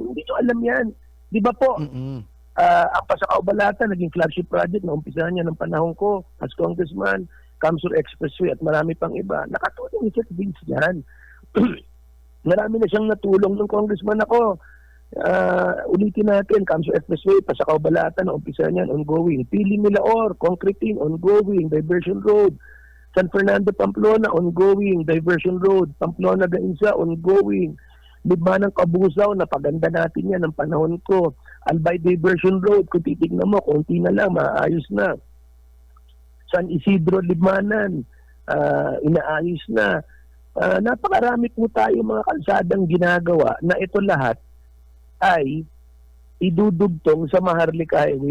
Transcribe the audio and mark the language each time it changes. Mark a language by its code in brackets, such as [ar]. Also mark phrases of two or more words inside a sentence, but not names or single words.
[tl] Hindi nyo alam yan. Di ba po? Ang Pasakaw-Balatan naging [en] flagship project [tl] na umpisahan niya ng panahon ko [en] as congressman, [tl] Camsur Expressway at marami pang iba. Nakatulong si Vince yan. Marami na siyang natulong ng congressman ako. Ulitin natin, Camsur Expressway, Pasakaw-Balatan, umpisa niyan, ongoing. Pili Milaor, concreting, ongoing. Diversion Road, San Fernando, Pamplona, ongoing. Diversion Road, Pamplona, Gainsa, ongoing. Libmanang Kabusaw, napaganda natin yan ng panahon ko. Albay Diversion Road, kung titignan mo, konti na lang, maayos na. San Isidro, Libmanan, inaayos na. Napakarami po tayo mga kalsadang ginagawa na ito lahat ay idudugtong sa Maharlika Highway.